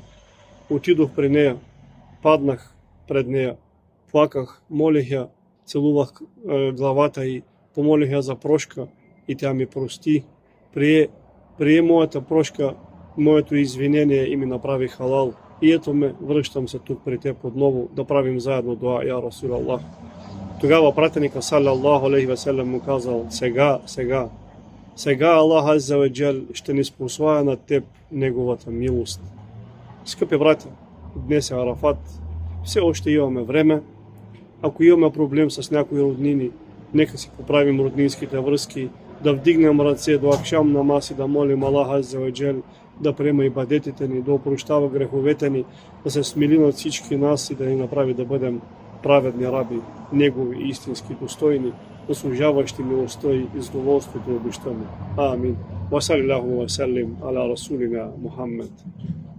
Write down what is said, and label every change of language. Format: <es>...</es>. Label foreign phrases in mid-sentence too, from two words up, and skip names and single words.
<bg>Отидох при нея, паднах пред нея, плаках, молих я, целувах главата и помолих я за прошка, и тя ми прости. Прие моята прошка, моето извинение и ми направи халал. И ето ме, връщам се тук при теб отново да правим заедно дуа,</bg> <ar>يا رسول الله.</ar> <bg>Тогава пратеника</bg> <ar>صلى الله عليه وسلم</ar> <bg>му казал: сега</bg> <ar>الله عز وجل</ar> <bg>ще ни спослая на теб неговата милост. Скъпи братя, днес е Арафат, все още имаме време. Ако имаме проблем с някои роднини, нека си поправим роднинските връзки, да вдигнем ръце до</bg> <tr>akşam namaz</tr> <bg>и да молим</bg> <ar>الله عز وجل</ar> <bg>да приема ибадетите ни, да опрощава греховете ни, да се смили над всички нас и да ни направи да бъдем праведни раби, негови истински достойни, заслужаващи милостта и задоволството и обещане. Амин.</bg> <ar>وصلى الله وسلم على رسولنا محمد.</ar>